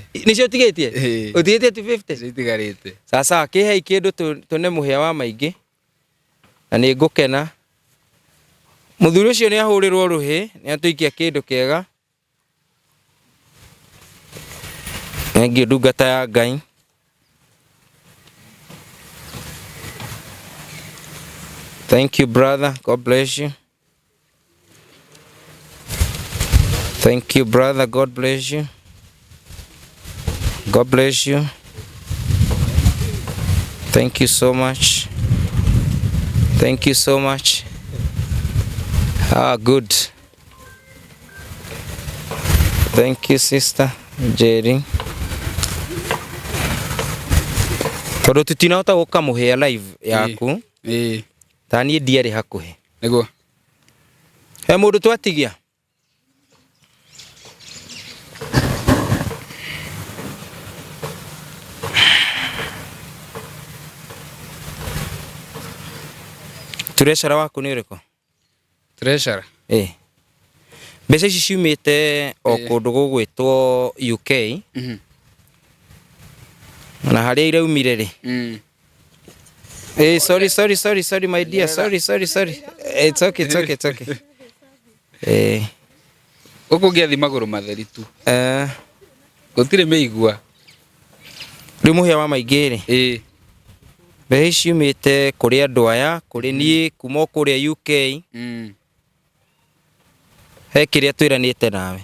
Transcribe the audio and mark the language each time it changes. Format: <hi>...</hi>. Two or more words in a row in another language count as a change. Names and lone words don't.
<ki>Nicio tigitie? Utigitie 50? Itigarite. Sasa kihei kindu tune Muhia wa maingi. Na ni ngukena. Muthuri ucio ni ahurirwo ruhi, ni atuikia kindu kiega. Ngi ndungata ya Ngai.</ki> <en>Thank you, brother. God bless you. Thank you, brother. God bless you. God bless you. Thank you so much. Thank you so much. Good. Thank you, sister Jerry.</en> <ki>Tondu tutinahota guka Muhia live yaku. Tani ndiari hakuhi. Niguo. He mundu twatigia. Treasurer waku ni uriko? Treasurer? Mbeca ici ciumite o kundu gugwitwo UK. Na haria iraumire ri?</ki> <en>Sorry my dear. Sorry. It's okay.</en> <ki>Guku ngiathi maguru matheri tu. Gutire meigua. Ri Muhia wa maingi ri? Mbeca ici ciumite kuri andu aya, kuri nie kuma kuria UK. He kiria twiranite nawe.</ki>